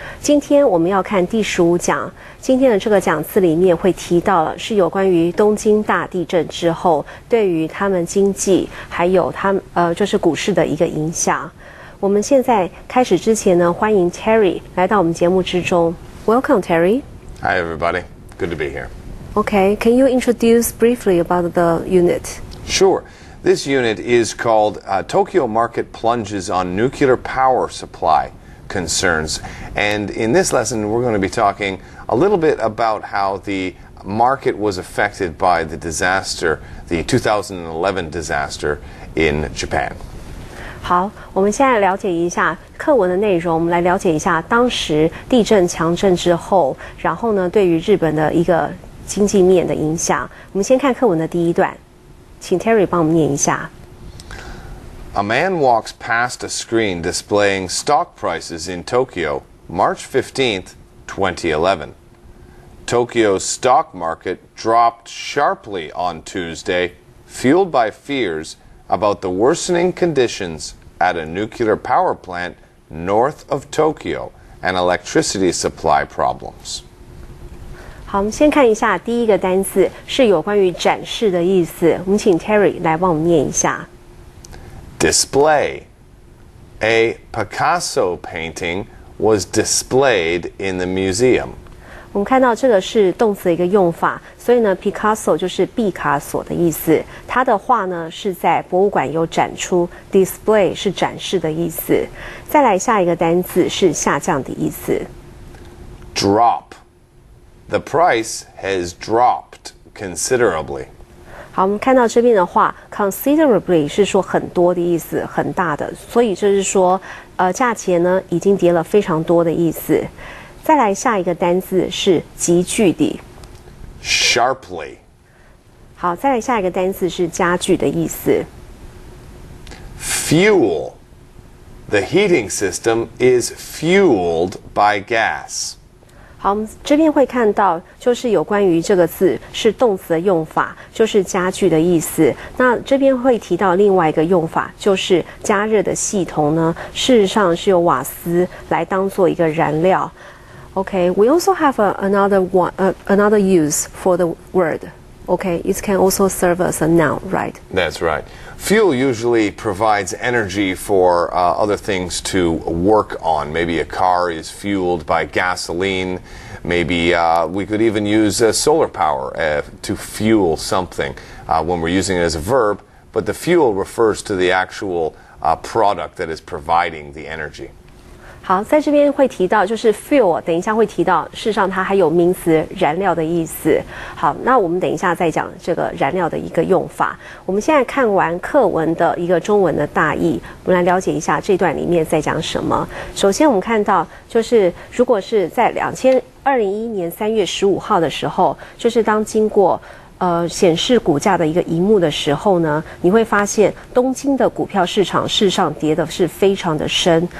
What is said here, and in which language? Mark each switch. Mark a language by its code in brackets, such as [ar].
[zh] 今天我们要看第15讲，今天的这个讲次里面会提到了是有关于东京大地震之后对于他们经济还有他们就是股市的一个影响。我们现在开始之前呢，欢迎 Terry 来到我们节目之中。 [en] Welcome, Terry. Hi, everybody. Good to be here. Okay, can you introduce briefly about the unit? Sure. This unit is called Tokyo Market Plunges on Nuclear Power Supply Concerns. And in this lesson, we're going to be talking a little bit about how the market was affected by the disaster, the 2011 disaster in Japan. [zh] 好，我们现在了解一下课文的内容，我们来了解一下当时地震强震之后，然后呢，对于日本的一个经济面的影响。我们先看课文的第一段。请 Terry 帮我们念一下。 [en] A man walks past a screen displaying stock prices in Tokyo, March 15th, 2011. Tokyo's stock market dropped sharply on Tuesday, fueled by fears about the worsening conditions at a nuclear power plant north of Tokyo and electricity supply problems. [zh] 好，我们先看一下第一个单字是有关于展示的意思。我们请 Terry 来帮我们念一下。 [en] Display. A Picasso painting was displayed in the museum. [zh] 我们看到这个是动词的一个用法，所以呢 Picasso 就是毕卡索的意思。他的画呢是在博物馆有展出 ，display 是展示的意思。再来下一个单字是下降的意思。 [en] Drop.The price has dropped considerably. [zh] 好，我们看到这边的话 ，considerably 是说很多的意思，很大的，所以就是说，价钱呢已经跌了非常多的意思。再来下一个单字是急剧的 [en] Sharply. [zh] 好，再来下一个单字是加剧的意思。 [en] Fuel. The heating system is fueled by gas. [zh] 好，我们这边会看到，就是有关于这个字是动词的用法，就是加剧的意思。那这边会提到另外一个用法，就是加热的系统呢，事实上是由瓦斯来当做一个燃料。 [en] Okay, we also have another use for the word. Okay, it can also serve as a noun, right? That's right. Fuel usually provides energy for other things to work on. Maybe a car is fueled by gasoline. Maybe we could even use solar power to fuel something when we're using it as a verb. But the fuel refers to the actual product that is providing the energy. [zh] 好，在这边会提到就是 fuel， 等一下会提到，事实上它还有名词燃料的意思。好，那我们等一下再讲这个燃料的一个用法。我们现在看完课文的一个中文的大意，我们来了解一下这段里面在讲什么。首先我们看到，就是如果是在2011年3月15号的时候，就是当经过显示股价的一个萤幕的时候呢，你会发现东京的股票市场事实上跌的是非常的深。